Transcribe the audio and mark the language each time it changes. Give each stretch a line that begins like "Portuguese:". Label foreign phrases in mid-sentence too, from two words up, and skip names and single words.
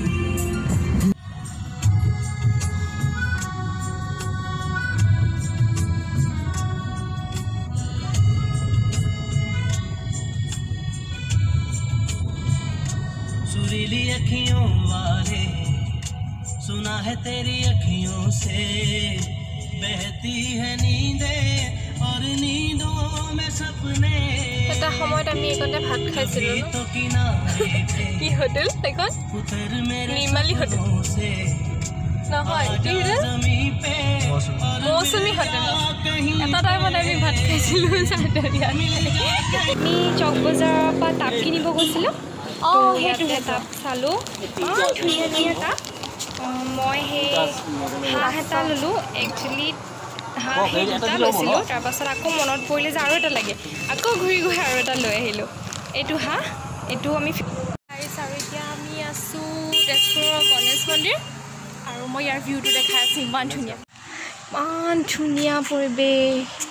Hindi: सुरीली अखियों वाले सुना है तेरी अखियों से बहती है नींदें और नींदों में सपने
Assamese: এটা সময়ত আমি এখানে ভাত খাইছিলো
Hindi: तो किनारे पे
Assamese: কি হোটেল এখন
Hindi: उतर मेरे
Assamese: নিৰ্মালী হোটেল নহয় কি
Hindi: जमी पे
Assamese: মৌচুমী হোটেল এটা টাইমত আমি ভাত খাইছিলো চাৰিটা আমি চক বজাৰৰ পৰা তাপ কিনিব গৈছিলোঁ সেইটো তাপ চালোঁ ধুনীয়া ধুনীয়া তাপ মই সেই হাঁহ এটা ল'লোঁ একচুৱেলি হাঁহ সেই দুটা লৈছিলোঁ তাৰপাছত আকৌ মনত পৰিলে যে আৰু এটা লাগে আকৌ ঘূৰি ঘূৰি আৰু এটা লৈ আহিলোঁ এইটো হাঁহ এইটো আমি আৰু এতিয়া আমি আছোঁ তেজপুৰৰ গণেশ মন্দিৰ আৰু মই ইয়াৰ ভিউটো দেখাই আছোঁ ইমান ধুনীয়া পৰিৱেশ